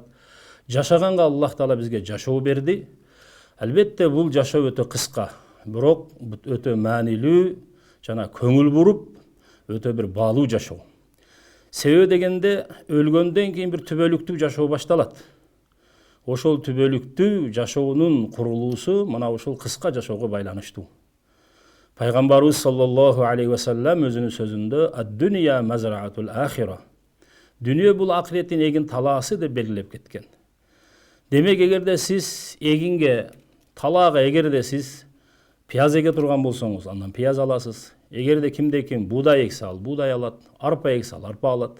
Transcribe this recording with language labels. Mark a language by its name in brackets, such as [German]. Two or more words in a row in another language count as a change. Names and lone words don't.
[Kyrgyz] Жашаганга Аллах Таала бизге жашоо берди. Албетте бул жашоо өтө кыска, бирок өтө маанилүү жана көңүл буруп, өтө бир баалуу жашоо. Себеби дегенде өлгөндөн кийин бир түбөлүктүү жашоо башталат. Ошол түбөлүктүү жашоонун курулуусу мына ушул кыска жашоого байланыштуу. Пайгамбарыбыз [Arabic] صلى الله عليه وسلم [Kyrgyz] өзүнүн сөзүндө [Arabic] الدنيا مزرعة الآخرة. [Kyrgyz] Дүние бул акыреттин эгин талаасы деп белгилеп кеткен. Демек, эгерде сиз эгинге, талаага эгерде сиз пияз эге турган болсоңуз, андан пияз аласыз. Эгерде кимде ким буудай эксе ал буудай алат, арпа эксе ал арпа алат.